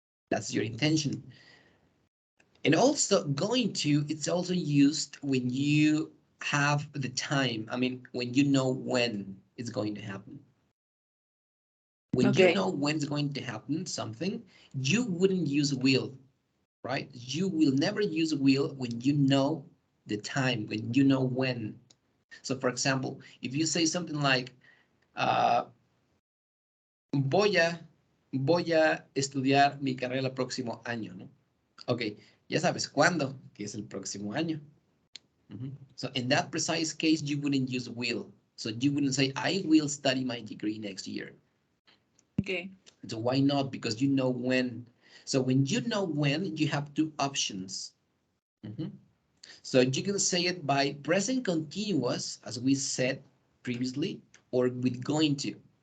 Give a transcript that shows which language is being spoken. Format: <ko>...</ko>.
<en>That's your intention. And also going to, it's also used when you have the time. I mean, when you know when it's going to happen. When you Okay. know when it's going to happen, something, you wouldn't use will, right? You will never use will when you know the time, when you know when. So for example, if you say something like,</en> <es>uh, voy a, voy a estudiar mi carrera el próximo año, ¿no? Ok, ya sabes cuándo, que es el próximo año.</es> <en>So in that precise case, you wouldn't use will. So you wouldn't say, I will study my degree next year. Okay. So why not? Because you know when. So when you know when, you have two options. Mhm. So you can say it by present continuous, as we said previously, or with going to.</en>